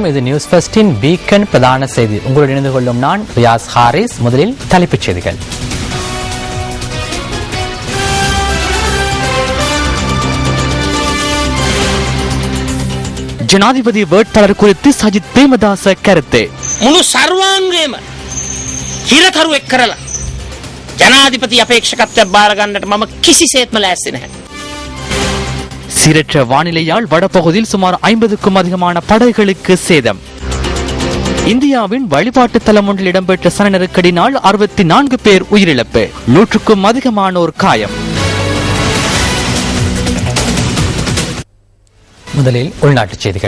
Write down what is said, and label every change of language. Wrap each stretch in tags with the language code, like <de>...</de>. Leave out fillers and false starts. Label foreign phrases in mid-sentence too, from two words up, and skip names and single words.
<ta>இது நியூஸ் ஃபர்ஸ்டின் வீக்கெண்ட் பிரதான செய்தி. உங்களுடன் இணைந்து கொள்ளும் நான் ரியாஸ் ஹாரிஸ். முதலில் தலைப்புச் செய்திகள். ஜனாதிபதி வேட்பாளர் குறித்து சஜித் பிரேமதாச கருத்து.</ta> <si>මුළු සර්වාංගයේම හිරකරු එක් කරලා ජනාධිපති අපේක්ෂකත්වයක් බාර ගන්නට මම කිසිසේත්ම ලෑස්ති නැහැ.</si> <ta>சீரற்ற வானிலையால் வடபகுதியில் சுமார் 50க்கும் அதிகமான படகுகளுக்கு சேதம். இந்தியாவின் வழிபாட்டு தலம் ஒன்றில் இடம்பெற்ற சன நெருக்கடினால் 64 பேர் உயிரிழப்பு, 100க்கும் அதிகமானோர் காயம். முதலில் உள்நாட்டுச் செய்திகள்.</ta>